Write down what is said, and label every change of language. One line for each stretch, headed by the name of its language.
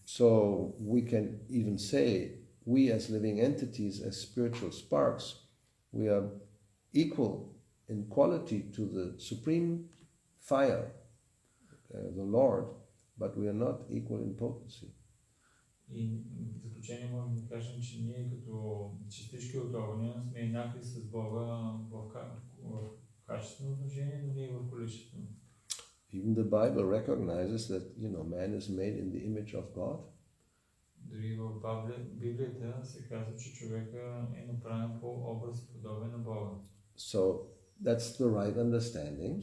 English: So we can even say, we as living entities, as spiritual sparks, we are equal in quality to the supreme fire, the Lord, but we are not equal in potency.
Bulgarian: И в заключение можем да кажем, че ние като частички от огъня сме еднакви с Бога в качеството качествено отношение, но не и в количествено.
English: Even the Bible recognizes that, man is made in the image of God.
Bulgarian: Дори в Библията се казва, че човека е направен по образ и подобие на Бога.
English: So that's the right understanding.